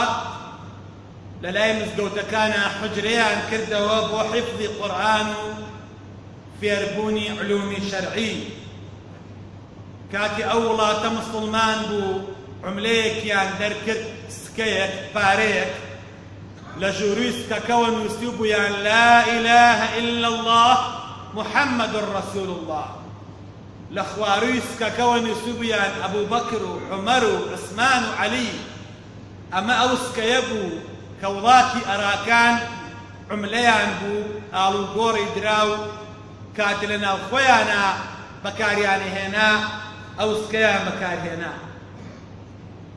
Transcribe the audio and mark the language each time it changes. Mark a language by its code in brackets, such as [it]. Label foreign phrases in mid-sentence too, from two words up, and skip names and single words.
[ckb] لە لای مزگەوتەکانە حوجرەیان کردەوە بۆ حیفظی قورئان و فێربوونی علومی شەرعی. کاتی ئەو وڵاتە مسلمان بوو، عوملەیەکیان دەرکرد، سکەیەک، پارەیەک، لە ژووروی سکەکەوە نووسیو بوویان [ar] لا إله إلا الله محمد رسول الله. [ckb] لە خواروی سکەکەوە نووسیو بوویان ئەبوو بەکر و عومەر و عوسمان و عەلی. ئەمە ئەو سکەیە بوو کە وڵاتی ئەراکان عوملەیان بوو، ئاڵوگۆڕی دراو، کات لە ناو خۆیانە بەکاریان هێنا، ئەو سکەیان بەکارهێنا.